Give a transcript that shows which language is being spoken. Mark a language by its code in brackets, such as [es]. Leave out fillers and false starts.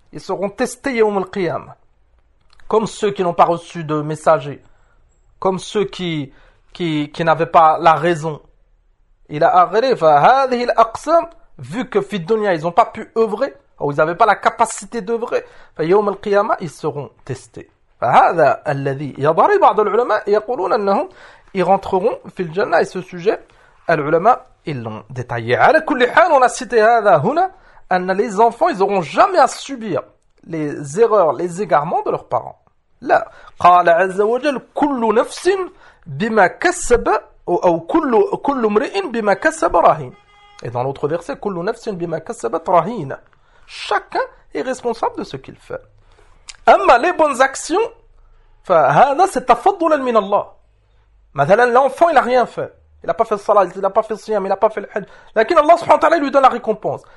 [fr] Ils seront testés [ar] yawm al-qiyam. [fr] Comme ceux qui n'ont pas reçu de messager. Comme ceux qui n'avaient pas la raison. Il a arrêté, [ar] fa hadhihi al-aqsam, [fr] vu que [ar] fi dunya, [fr] ils n'ont pas pu œuvrer, ou ils n'avaient pas la capacité d'œuvrer, [ar] fa yawm al-qiyam, [fr] ils seront testés. [ar] فهذا الذي يظهر بعض العلماء يقولون أنهم يرنتخون في الجنة [fr] et ce sujet [ar] العلماء [fr] ils l'ont détaillé. [ar] على كل حال [fr] on a cité [ar] هذا هنا أن [fr] les enfants ils auront jamais à subir les erreurs les égarements de leurs parents. [ar] لا قال عز وجل كل نفس بما كسب أو كل امرئ بما كسب رهين. [fr] Et dans l'autre verset [ar] كل نفس بما كسبت رهين. [fr] Chacun est responsable de ce qu'il fait. [ar] Amma [fr] les bonnes actions, [ar] فهذا [fr] c'est [ar] تفضل من الله. مثلا [fr] l'enfant il a rien fait, il a pas fait le salat, il a pas fait le siyam, il a pas fait le hajj. [ar] لكن الله سبحانه وتعالى [fr] lui donne la récompense.